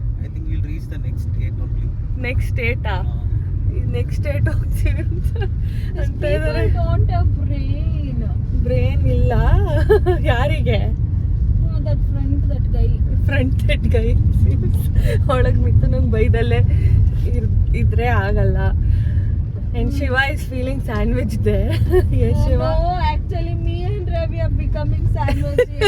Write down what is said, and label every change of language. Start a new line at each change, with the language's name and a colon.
English: I think we'll reach the next state only. Next state ah. Next state
Kannada: ಹೋಗ್ತೀವಿ ಅಂತ ಇದ್ದಾರೆ.
English: Don't have brain.
Kannada: Brain ಇಲ್ಲ ಯಾರಿಗೆ?
English: That front that guy
Kannada: ಒಳಗೆ ಮಿಥುನಂಗೆ ಬೈದಲ್ಲೇ ಇದ್ರೆ ಆಗಲ್ಲ.
English: And Shiva is feeling sandwich there. Yes, Shiva. No, actually me and Ravi are becoming sandwich.